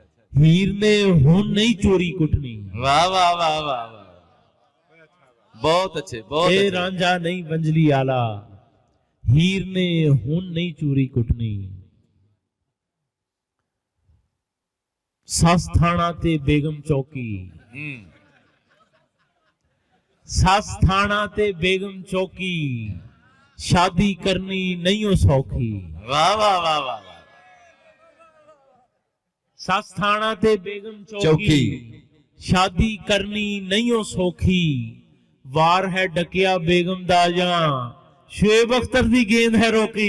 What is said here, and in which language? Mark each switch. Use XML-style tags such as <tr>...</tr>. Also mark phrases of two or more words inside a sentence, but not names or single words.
<pa>ਹੀਰ ਨੇ ਹੁਣ ਨਹੀਂ ਚੋਰੀ ਕੁੱਟਣੀ।</pa> <ur>واہ واہ واہ واہ واہ۔ بہت اچھے بہت.</ur> <pa>ਏ ਰਾਂਝਾ ਨਹੀਂ ਵੰਝਲੀ ਆਲਾ, ਹੀਰ ਨੇ ਹੁਣ ਨਹੀਂ ਚੋਰੀ ਕੁੱਟਣੀ। ਸੱਸ ਥਾਣਾ ਤੇ ਬੇਗਮ ਚੌਕੀ ਸੱਸ ਥਾਣਾ ਤੇ ਬੇਗਮ ਚੌਕੀ ਸ਼ਾਦੀ ਕਰਨੀ ਨਹੀਂ ਹੋ ਸੌਖੀ वाह वाह वाह वाह ਸੱਸ ਥਾਣਾ ਤੇ ਬੇਗਮ चौकी। ਚੌਕੀ ਸ਼ਾਦੀ ਕਰਨੀ ਨਹੀਂ ਹੋ ਸੌਖੀ ਵਾਰ ਹੈ ਡੱਕਿਆ ਬੇਗਮ ਦਾ ਜਾ ਸ਼ੋਏਬ ਅਖ਼ਤਰ ਦੀ ਗੇਂਦ ਹੈ ਰੋਕੀ</pa>